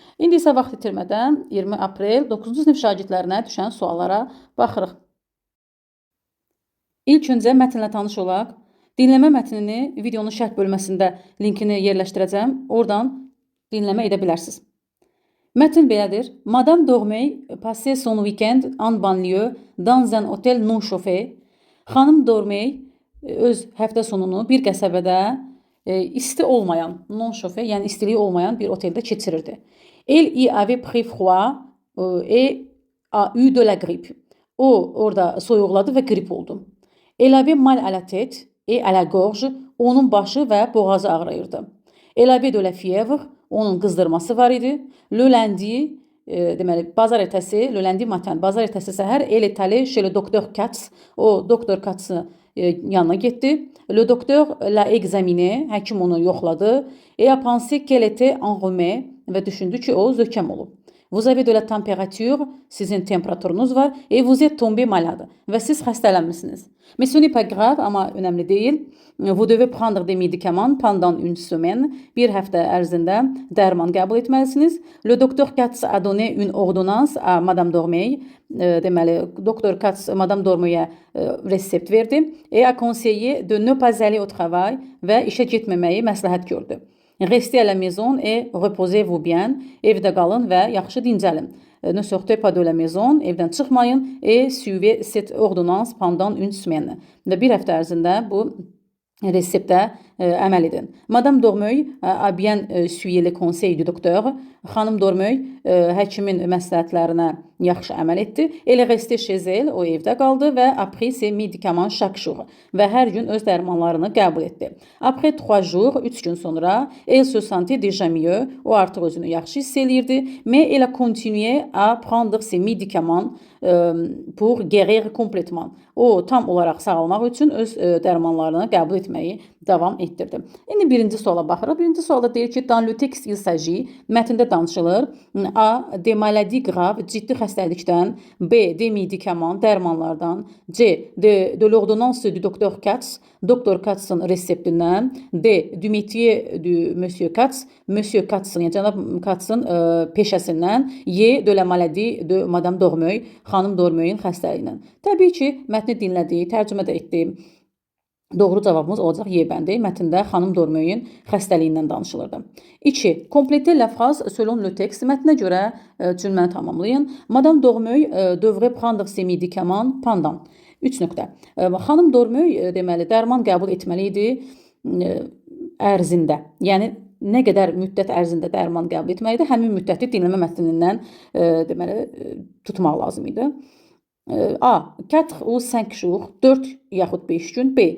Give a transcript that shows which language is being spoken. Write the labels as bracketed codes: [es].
[az] İndi isə vaxt itirmədən 20 aprel 9-cu sinif şagirdlərinə düşən suallara baxırıq. İlk öncə mətnlə tanış olaq. Dinləmə mətnini videonun şərh bölməsində linkini yerləşdirəcəm. Oradan dinləmə edə bilərsiniz. Mətn belədir. [fr] Madame Dormey passait son week-end en banlieue dans un hôtel non chauffé. [az] Xanım Dormey öz həftə sonunu bir qəsəbədə isti olmayan, [fr] non chauffé, [az] yəni istiliyi olmayan bir oteldə keçirirdi. [fr] Elle y avait pris froid et a eu de la grippe. [az] O orada soyuqladı və qrip oldu. [fr] Elle avait mal à la tête et à la gorge. [az] Onun başı və boğazı ağrıyırdı. [fr] Elle avait de la fièvre. [az] Onun qızdırması var idi. [fr] Le lundi, [az] deməli, bazar ertəsi, [fr] le lundi matin, [az] bazar ertəsi səhər, [fr] elle est allée chez le docteur Katz. [az] O, doktor Katz'ın yanına getdi. [fr] Le docteur l'a examiné, [az] həkim onu yoxladı. [fr] Et a pensé qu'elle était enrhumée [az] və düşündü ki, o zökəm olub. [fr] Vous avez de la température, [az] sizin temperaturunuz var, [fr] et vous êtes tombé malade [az] və siz xəstələnmisiniz. [fr] Mais ce n'est pas grave, [az] amma önəmli deyil. [fr] Vous devez prendre des médicaments pendant une semaine. [az] Bir həftə ərzində dərman qəbul etməlisiniz. [fr] Le docteur Katz a donné une ordonnance à Madame Dormey. [az] Deməli, doktor Katz Madame Dormey'ə resept verdi. [fr] Et a conseillé de ne pas aller au travail [az] və işə getməməyi məsləhət gördü. [fr] Restez à la maison et reposez-vous bien. [az] Evdə qalın və yaxşı dincəlin. [fr] Ne sortez pas de la maison, [az] evdən çıxmayın [fr] et suivez cette ordonnance pendant une semaine. [az] Və bir həftə ərzində bu reseptə əməl edin. [fr] Madame Dormey a bien suivi les conseils du docteur. [az] Xanım Dormey həkimin məsləhətlərinə yaxşı əməl etdi. [fr] Elle est restée chez elle, [az] o evdə qaldı və [fr] a pris ses médicaments chaque jour. [az] Və hər gün öz dərmanlarını qəbul etdi. [fr] Après 3 jours, [az] 3 gün sonra, [fr] elle se sentait déjà mieux. [az] O artıq özünü yaxşı hiss eləyirdi. [fr] Mais elle a continué à prendre ses médicaments pour guérir complètement. [az] O tam olaraq sağalmaq üçün öz dərmanlarını qəbul etməyi davam etdirdi. İndi birinci suala baxırıq. Birinci sualda deyir ki, [fr] dans le texte il s'agit, [az] mətndə danışılır. A. [fr] Des maladies graves, [az] ciddi xəstəlikdən. [fr] B. Des médicaments, [az] dərmanlardan. [fr] C. De l'ordonnance du docteur Katz, [az] doktor Katz'ın reseptindən. [fr] D. Du métier du monsieur Katz, [az] monsieur Katz'ın, yəni cənab Katz'ın peşəsindən. [fr] Y. De la maladie de Madame Dormey, [az] xanım Dormey'in xəstəliyindən. Təbii ki, mətni dinlədi, tərcümə də etdi. Doğru cavabımız olacaq Y bəndi. Mətndə xanım Dormey'in xəstəliyindən danışılırdı. 2. [fr] Complétez la phrase selon le texte. [az] Mətnə görə cümləni tamamlayın. [fr] Madame Dormey devrait prendre ses médicaments pendant. [az] 3 nöqtə. Xanım Dormey deməli dərman qəbul etməli idi ərzində. Yəni nə qədər müddət ərzində dərman qəbul etməlidir, həmin müddəti dinləmə mətnindən deməli tutmaq lazım idi. A. [fr] 4 ou 5 jours, [az] 4 yaxud 5 gün. B.